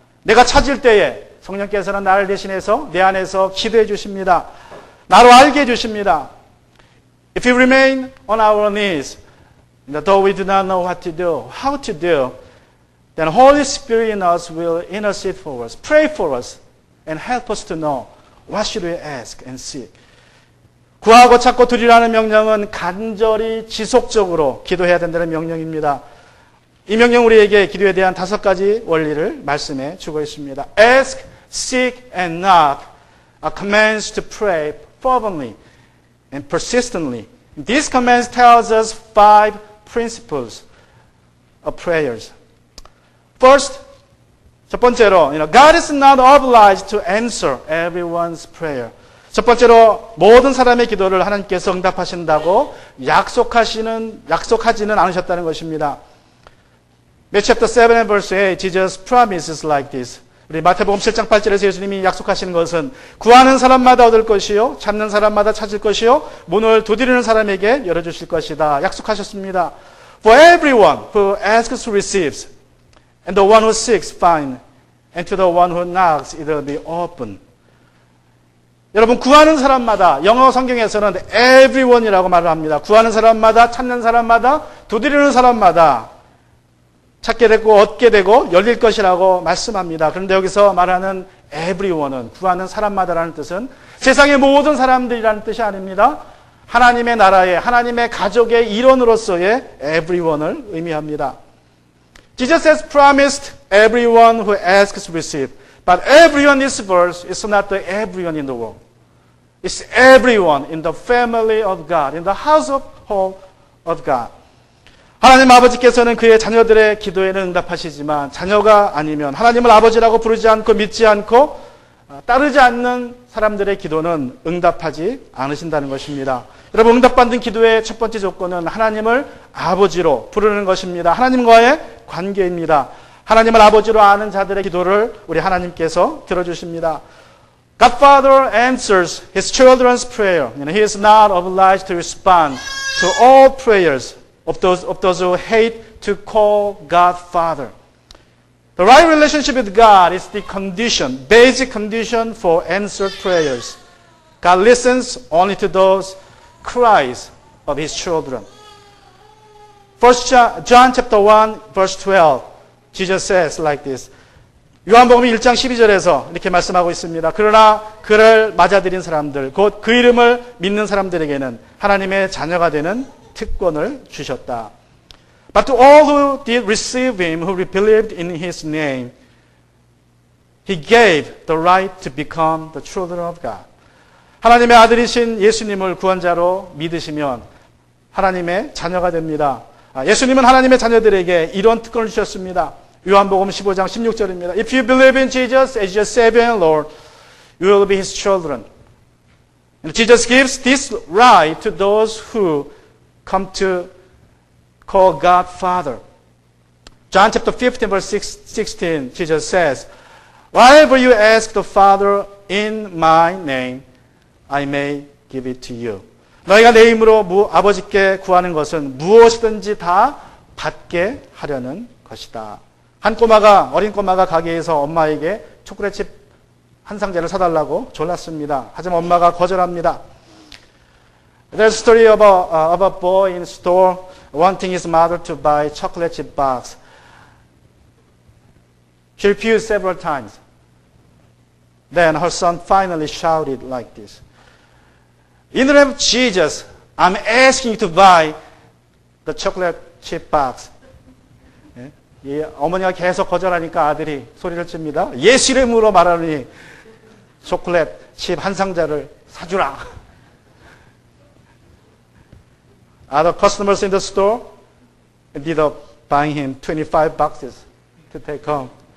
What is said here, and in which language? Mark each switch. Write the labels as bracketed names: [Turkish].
[Korean] 내가 찾을 때에 성령께서는 나를 대신해서 내 안에서 기도해 주십니다. 나로 알게 해 주십니다. [English] If we remain on our knees, though we do not know what to do, how to do, then Holy Spirit in us will intercede for us, pray for us, and help us to know what should we ask and seek. [Korean] 구하고 찾고 드리라는 명령은 간절히 지속적으로 기도해야 된다는 명령입니다. 이 명령 우리에게 기도에 대한 5가지 원리를 말씀해 주고 있습니다. [English] Ask, seek, and knock are commands to pray fervently and persistently. These commands tells us 5 principles of prayers. First, [Korean] 첫 번째로, [English] God is not obliged to answer everyone's prayer. [Korean] 첫 번째로 모든 사람의 기도를 하나님께서 응답하신다고 약속하지는 않으셨다는 것입니다. [English] Matthew chapter 7 and verse 8, Jesus promises like this. [Korean] 우리 마태복음 7장 8절에서 예수님이 약속하시는 것은 구하는 사람마다 얻을 것이요, 찾는 사람마다 찾을 것이요, 문을 두드리는 사람에게 열어주실 것이다. 약속하셨습니다. [English] For everyone who asks receives, and the one who seeks finds, and to the one who knocks it will be open. [Korean] 여러분 구하는 사람마다 영어 성경에서는 everyone이라고 말을 합니다. 구하는 사람마다 찾는 사람마다 두드리는 사람마다 찾게 되고 얻게 되고 열릴 것이라고 말씀합니다. 그런데 여기서 말하는 everyone은 구하는 사람마다라는 뜻은 세상의 모든 사람들이라는 뜻이 아닙니다. 하나님의 나라의 하나님의 가족의 일원으로서의 everyone을 의미합니다. [English] Jesus has promised everyone who asks receive. But everyone in this verse is not the everyone in the world. It's everyone in the family of God, in the household of God. [Korean] 하나님 아버지께서는 그의 자녀들의 기도에는 응답하시지만 자녀가 아니면 하나님을 아버지라고 부르지 않고 믿지 않고 따르지 않는 사람들의 기도는 응답하지 않으신다는 것입니다. 여러분 응답받는 기도의 첫 번째 조건은 하나님을 아버지로 부르는 것입니다. 하나님과의 관계입니다. 하나님을 아버지로 아는 자들의 기도를 우리 하나님께서 들어주십니다. [English] God Father answers His children's prayer. He is not obliged to respond to all prayers of those who hate to call God Father. The right relationship with God is the condition, basic condition for answered prayers. God listens only to those cries of his children. First John chapter 1 verse 12. Jesus says like this. [Korean] 요한복음 1장 12절에서 이렇게 말씀하고 있습니다. 그러나 그를 맞아들인 사람들, 곧 그 이름을 믿는 사람들에게는 하나님의 자녀가 되는 특권을 주셨다. [English] But to all who did receive him, who believed in his name, he gave the right to become the children of God. [Korean] 하나님의 아들이신 예수님을 구원자로 믿으시면 하나님의 자녀가 됩니다. 예수님은 하나님의 자녀들에게 이런 특권을 주셨습니다. 요한복음 15장 16절입니다. [English] If you believe in Jesus as your Savior and Lord, you will be His children. And Jesus gives this right to those who come to call God Father. John chapter 15 verse 16, Jesus says, Whatever you ask the Father in my name, I may give it to you. [Korean] 너희가 내 이름으로 아버지께 구하는 것은 무엇이든지 다 받게 하려는 것이다. 어린 꼬마가 가게에서 엄마에게 초콜릿칩 한 상자를 사달라고 졸랐습니다. 하지만 엄마가 거절합니다. [English] There's a story of a boy in a store wanting his mother to buy chocolate chip box. She refused several times. Then her son finally shouted like this. In the name of Jesus, I'm asking you to buy the chocolate chip box. [Korean] 이 어머니가 계속 거절하니까 아들이 소리를 칩니다. 예수 이름으로 말하니 초콜릿 칩 한 상자를 사주라. [English] Other customers in the store ended up buying him 25 boxes to take home.